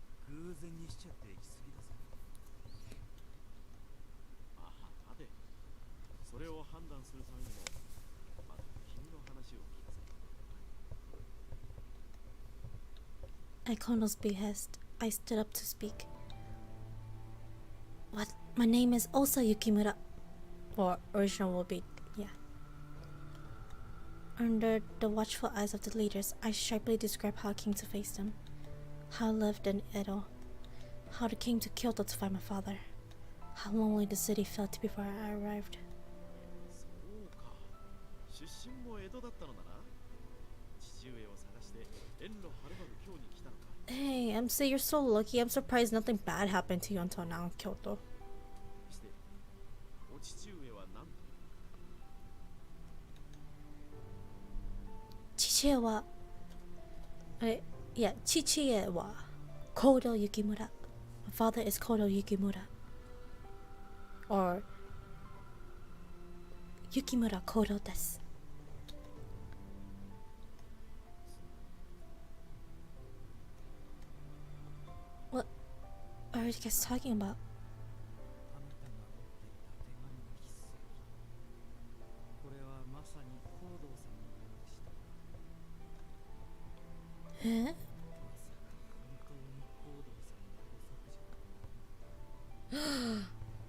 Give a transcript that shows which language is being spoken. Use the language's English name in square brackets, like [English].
[Japanese] 偶然にしちゃって行き過ぎだぞ。ああ、待て。それを判断するためにも、まず君の話を聞かせて。 [English] At Kono's behest, I stood up to speak. What? My name is Osa Yukimura. Or original will be, yeah. Under the watchful eyes of the leaders, I sharply described how I came to face them. How I lived in Edo. How I came to Kyoto to find my father. How lonely the city felt before I arrived. [Japanese] そうか。出身も江戸だったのだな。父上を探して遠路はるばる京に来たのか。 [English] Hey, MC, you're so lucky. I'm surprised nothing bad happened to you until now in Kyoto. [Japanese] して、お父上は何と。父は、父はKodo Yukimura. [English] My father is Kodo Yukimura. Or Yukimura Kodo desu. What are you guys talking about? [Japanese] あなたが持っていた手紙の筆跡。これはまさに行動さんが残したもの。 Eh? まさか本当に行動さんのご息じゃ。